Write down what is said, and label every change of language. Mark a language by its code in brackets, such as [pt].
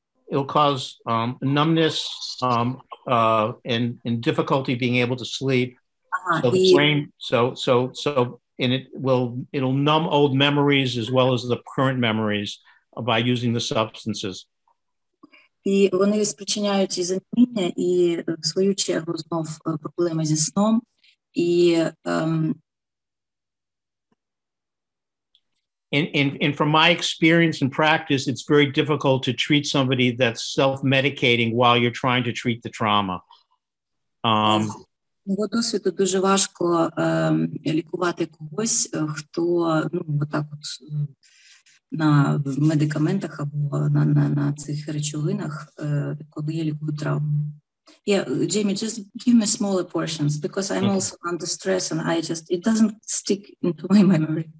[en] It'll cause numbness and difficulty being able to sleep. So the brain, and it'll numb old memories as well as the current memories by using the substances. [uk] І вони спричиняють і заніміння, і в свою чергу знов проблеми зі сном, і [en] And from my experience and practice, it's very difficult to treat somebody that's self-medicating while you're trying to treat the trauma. [uk] Мого досвіду дуже важко лікувати когось, хто отак от на медикаментах або на цих речовинах, коли я лікую травму. [en] Yeah, Jamie, just give me smaller portions because I'm also under stress and it doesn't stick into my memory.